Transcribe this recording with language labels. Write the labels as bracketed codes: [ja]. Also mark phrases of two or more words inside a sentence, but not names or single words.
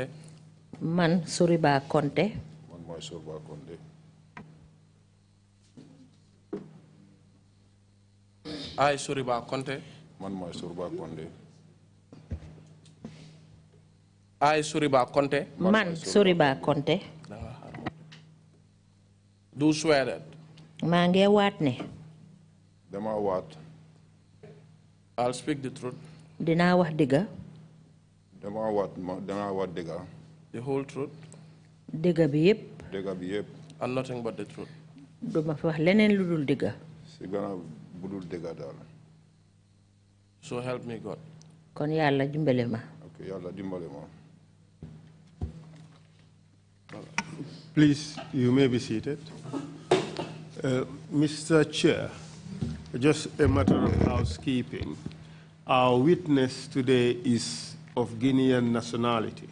[wo] Man Soriba Conde. Man mooy Soriba Conde. [en] I Soriba Conde. [wo] Man mooy Soriba Conde. [en] I Soriba Conde. [wo] Man Soriba Conde. [en] Do swear that. [wo] maa ngi waat ne. Dama waat. [en] I'll speak the truth. [wo] dinaa wax dëgg. Dama waat dëgg. [en] The whole truth. [wo] dëgg bi yépp. Dëgg bi yépp. [en] And nothing but the truth. [wo] duma fi wax leneen lu dul dëgg. Si gannaaw budul dëgg daal. [en] So help me God. [wo] kon yàlla dimbale ma. Ok yàlla dimbale ma. [en] Please, you may be seated. Mr. Chair, just a matter of housekeeping. Our witness today is of Guinean nationality.